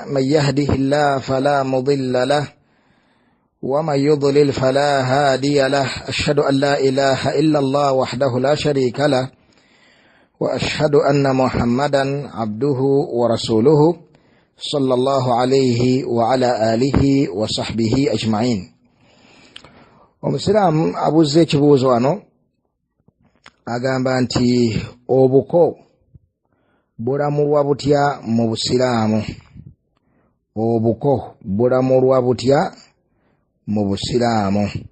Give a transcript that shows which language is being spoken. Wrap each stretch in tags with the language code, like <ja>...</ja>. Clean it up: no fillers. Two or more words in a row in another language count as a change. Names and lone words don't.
<ar>من يهده الله فلا مضل له ومن يضلل فلا هادي له. أشهد أن لا إله إلا الله وحده لا شريك له وأشهد أن محمدا عبده ورسوله صلى الله عليه وعلى آله وصحبه أجمعين.</ar> <lg>Omusiraamu abuze ekibuuzo wano agamba nti Obukko bulamulwa butya mu Busiraamu? Obukko bulamulwa butya mu Busiraamu?</lg>